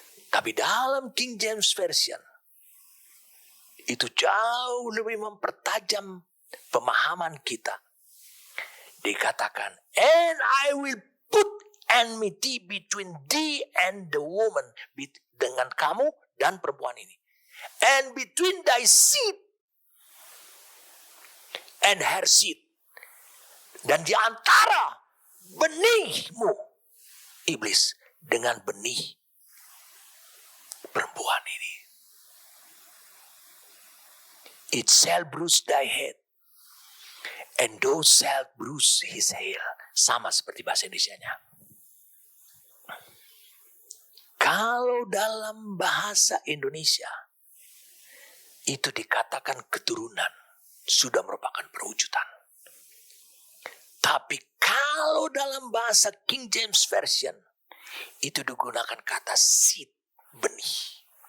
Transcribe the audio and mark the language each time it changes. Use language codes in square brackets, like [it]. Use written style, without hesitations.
[id] Tapi dalam King James Version, itu jauh lebih mempertajam pemahaman kita. Dikatakan, [en] and I will put enmity between thee and the woman. [id] Dengan kamu dan perempuan ini. [en] And between thy seed and her seed. [id] Dan di antara benihmu, iblis, dengan benih perempuan ini. [en] It shall bruise thy head, and thou shalt bruise his heel. [id] Sama seperti bahasa Indonesianya. Kalau dalam bahasa Indonesia, itu dikatakan keturunan, sudah merupakan perwujudan. Tapi kalau dalam bahasa King James Version, itu digunakan kata seed, benih.